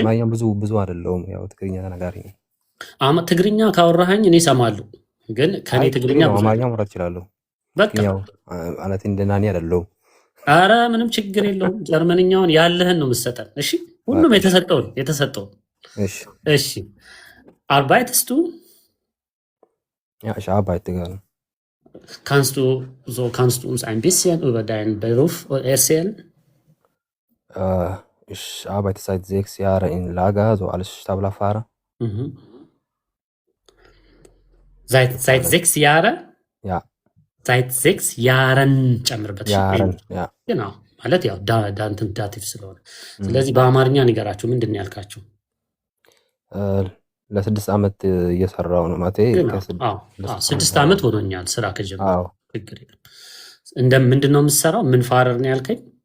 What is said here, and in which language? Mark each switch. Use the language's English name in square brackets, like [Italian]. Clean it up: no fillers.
[Amharic] አማርኛ ብዙ አይደለሁም፣ ያው ትግርኛ ተናጋሪ ነኝ። ትግርኛ ካወራኸኝ እኔ እሰማለሁ፣ ግን ከኔ ትግርኛ ብዙ አማርኛ አይደለም። ማውራት እችላለሁ። በቃ ያው ማለት እንደናኔ አይደለሁም። አረ ምንም ችግር የለውም። ጀርመንኛውን ያለህን ነው የምትሰጠን። እሺ ሁሉም በቃ የተሰጠውን። እሺ [German] እሺ arbeitest du? ja, ich arbeite gerne. Kannst du uns ein bisschen über deinen Beruf erzählen? Ich arbeite seit 6 Jahren in Lager, so als Staplerfahrer. Mhm. Seit 6 Jahren? Ja. Seit 6 Jahren [Amharic] ጨምርበት። [German] Jahren, ja. [Amharic] genau ማለት ያው ዳንትን ዳቲቭ ስለሆነ ስለዚህ በአማርኛ ንገራችሁ። ምንድን ነው ያልካችሁ? ለ6 ዓመት እየሰራው ነው ማለት አዎ 6 ዓመት ሆኖኛል ስራ ከጀመርኩ። ችግር የለም። ምንድን ነው የምትሰራው? ምን ፋረር ነው ያልከኝ?